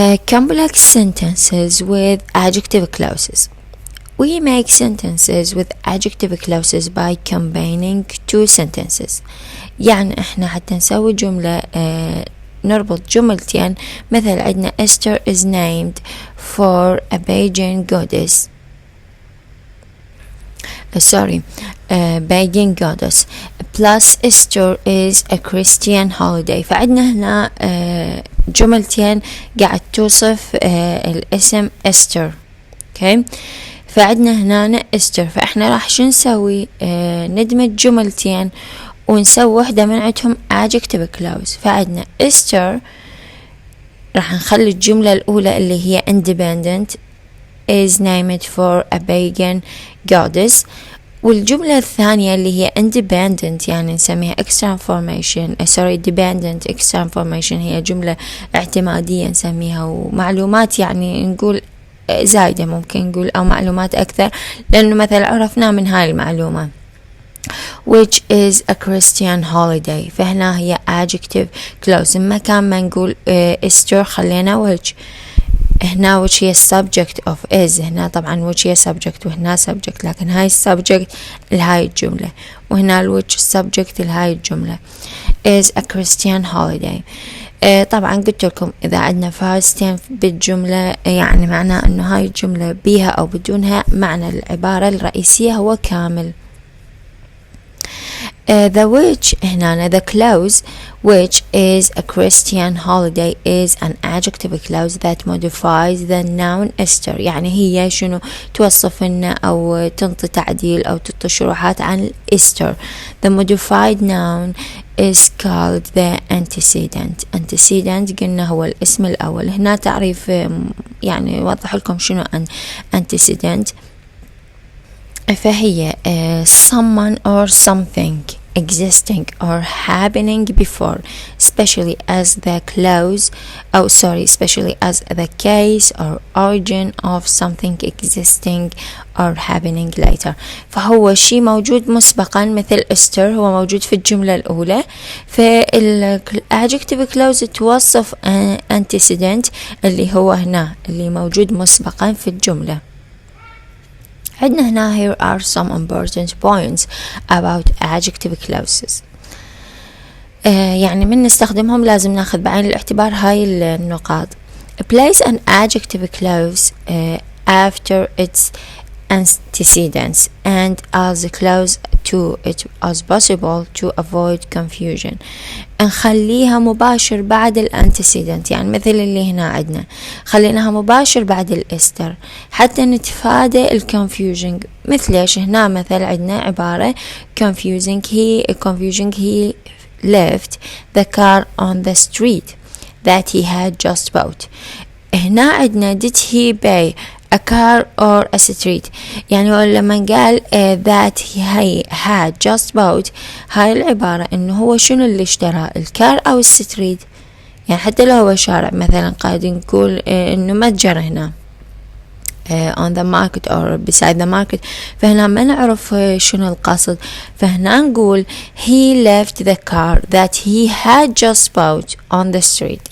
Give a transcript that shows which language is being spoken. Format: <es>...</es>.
<en>Complex sentences with adjective clauses. We make sentences with adjective clauses by combining two sentences.</en> <ar>يعني احنا حتى نسوي جملة نربط جملتين، مثل عندنا</ar> <en>Esther is named for a pagan goddess. pagan goddess plus Easter is a Christian holiday.</en> <ar>فعندنا هنا جملتين قاعد توصف الاسم Easter. okay. فعندنا هنا Easter، فاحنا راح شو نسوي؟ ندمج جملتين ونسوي واحدة من عندهم adjective clause. فعندنا Easter راح نخلي الجملة الأولى اللي هي independent</ar> <en>is named for a pagan goddess،</en> <ar>والجملة الثانية اللي هي independent يعني نسميها</ar> <en>extra information dependent extra information،</en> <ar>هي جملة اعتمادية نسميها، ومعلومات يعني نقول زايدة ممكن نقول أو معلومات أكثر، لأنه مثلا عرفنا من هاي المعلومة</ar> <en>which is a Christian holiday.</en> <ar>فهنا هي adjective clause، مكان ما نقول Easter خلينا which. هنا which هي subject of is، هنا طبعا which هي subject وهنا subject، لكن هاي subject لهاي الجملة، وهنا which subject لهاي الجملة</ar> <en>is a Christian holiday.</en> <ar>طبعا قلت لكم إذا عندنا فاستين بالجملة يعني معناه أنه هاي الجملة بيها أو بدونها معنى العبارة الرئيسية هو كامل.</ar> <en>The which</en> <ar>هنا</ar> <en>the clause which is a Christian holiday is an adjective clause that modifies the noun Easter.</en> <ar>يعني هي شنو توصف لنا أو تنطي تعديل أو تعطي شروحات عن Easter.</ar> <en>The modified noun is called the antecedent.</en> <ar>antecedent قلنا هو الاسم الأول. هنا تعريف يعني يوضح لكم شنو antecedent. فهي</ar> <en>someone or something existing or happening before, especially as the case or origin of something existing or happening later.</en> <ar>فهو شيء موجود مسبقا، مثل Easter هو موجود في الجملة الأولى، فالadjective clause توصف antecedent اللي هو هنا اللي موجود مسبقا في الجملة. عندنا هنا</ar> <en>here are some important points about adjective clauses.</en> <ar>يعني من نستخدمهم لازم ناخذ بعين الاعتبار هاي النقاط.</ar> <en>Place an adjective clause after its antecedents and as close to it as possible to avoid confusion.</en> <ar>نخليها مباشر بعد الانتسيدنت، يعني مثل اللي هنا عندنا خليناها مباشر بعد الإستر حتى نتفادى الconfusing. مثل ايش؟ هنا مثل عندنا عبارة confusing</ar> <en>he left the car on the street. that he had just bought.</en> <ar>هنا عندنا</ar> <en>did he buy a car or a street،</en> <ar>يعني لما قال</ar> <en>that he had just bought،</en> <ar>هاي العبارة انه هو شنو اللي اشترى، الكار او الستريت. يعني حتى لو هو شارع مثلا قاعد نقول انه متجر هنا</ar> <en>on the market or beside the market،</en> <ar>فهنا ما نعرف شنو القصد، فهنا نقول</ar> <en>he left the car that he had just bought on the street.</en>